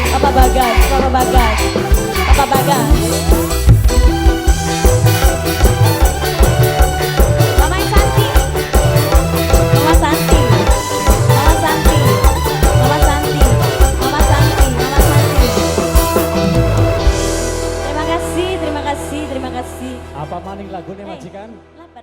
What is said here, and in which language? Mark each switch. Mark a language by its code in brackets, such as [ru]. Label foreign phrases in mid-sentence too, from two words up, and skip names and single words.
[id] Bapak Bagas, Bapak Bagas, Bapak Bagas. Mama Santi, Mama Santi, Mama Santi, Mama Santi, Mama Santi, Mama Santi. Terima kasih, terima kasih, terima kasih. Apa maning lagu nih majikan?